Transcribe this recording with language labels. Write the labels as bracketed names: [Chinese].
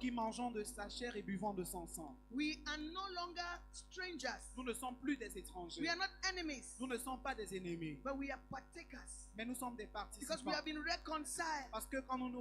[French] qui mangeons de sa chair et buvons de son sang, [English] we are no longer strangers. [French] nous ne sommes plus des étrangers. [English] We are not enemies, [French] Nous ne sommes pas des ennemis, [English] but we are partakers [French] mais nous sommes des [English] because we have been reconciled [French] Parce que quand nous nous